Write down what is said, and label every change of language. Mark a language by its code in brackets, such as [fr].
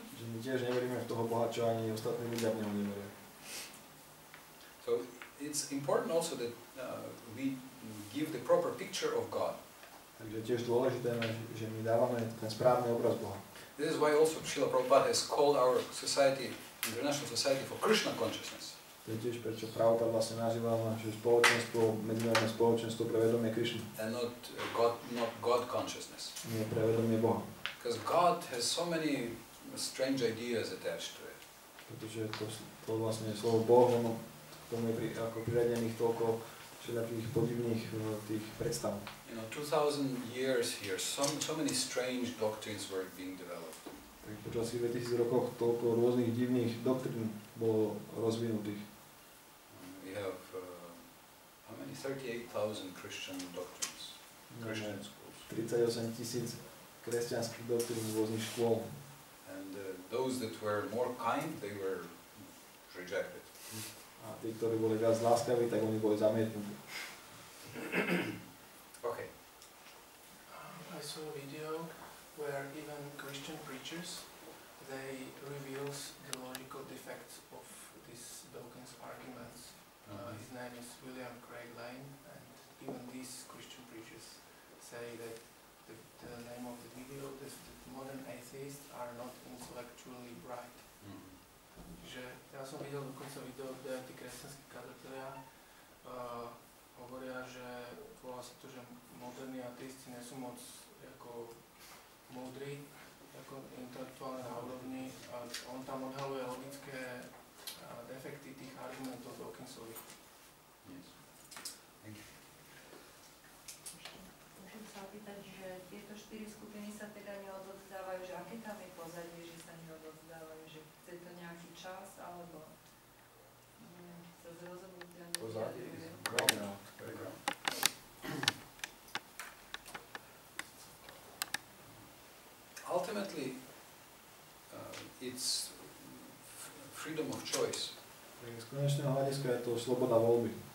[sk] Že my tiež neveríme v toho Boha, čo ani ostatní ľudia v neho neveria. [en] So it's important also that we give the proper picture of God. [sk] Takže tiež dôležité, že my dávame ten správny obraz Boha. [en] This is why also Srila Prabhupada has called our society, International Society for Krishna Consciousness. [sk] To je tiež prečo Prabhupada vlastne nazýval naše spoločenstvo, medzinárodné spoločenstvo pre vedomie Krišny. [en] And not God consciousness. [sk] Nie pre vedomie Boha. [en] Because God has so many strange ideas attached to it. [sk] Pretože to vlastne slovo Boh, k tomu je ako priradených toľko všetkých podivných tých predstav. [en] You know, 2000 years here, so many strange doctrines were being developed. [sk] Tak počas 2000 rokov toľko rôznych divných doktrín bolo rozvinutých. [en] We have how many? 38,000 Christian doctrines. Christian schools. [sk] 38,000 kresťanských doktrín rôznych škôl. [en] And those that were more kind, they were rejected. [sk] A tí, ktorí boli viac láskaví, tak oni boli zamietnutí. [en] Okay. I saw a video where even Christian preachers, they reveals the logical defects of these Dawkins arguments. His name is William Craig Lane, and even these Christian preachers say that the name of the video is that modern atheists are not intellectually bright. [sk] Že ja som videl dokonca video, kde tí kresťanskí kazatelia hovoria, že volá sa to, že moderní ateisti nie sú moc ako múdri, ako intelektuálne na úrovni. On tam odhaluje logické defekty tých argumentov Dawkinsových. [en] Yes. Thank you. [sk] Môžem sa opýtať, že tieto 4 skupiny sa teda neodovzdávajú, že aké tam je pozadie, že sa neodovzdávajú, že chce to nejaký čas, alebo sa zrozumíte a nevyjadrujú. [en] Ultimately, it's freedom of choice. [sk] Z konečného hľadiska je to sloboda voľby.